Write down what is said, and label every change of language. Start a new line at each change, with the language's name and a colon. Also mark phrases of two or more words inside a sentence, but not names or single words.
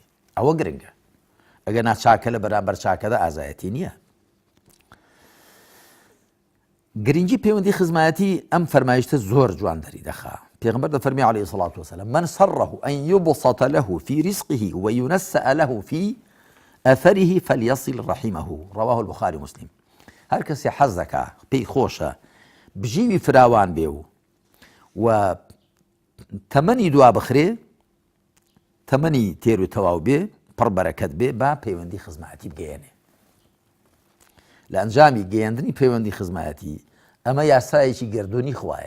Central Kurdish: ئەوە گرنگە ئەگەر ناچاکە لە بەرامبەر چاکەدا ئازایەتی نییە. گرنگی پەیوەندی خزمەتی ئەم فەرمایشتە زۆر جواندەری دەخا. پیغمبر دەفەرمێ
Arabic: عليه الصلاة والسلام من سره أن يبسط له في رزقه وينسأ له في أثره فليصل رحمه رواه البخاري ومسلم.
Central Kurdish: هەر کەسێ حەز دەکا پێی خۆشە بژیوی فراوان بێ و تەمەنی دوا بخرێ تەمەنی تێر و تەواو بێ پڕ بەرەکەت بێ با پەیوەندی خزمەتی بگەێنێ. لە ئەنجامی گەیاندنی پەیوەندی خزمەتی ئەمە یاسایەکی گردوونی خوایە.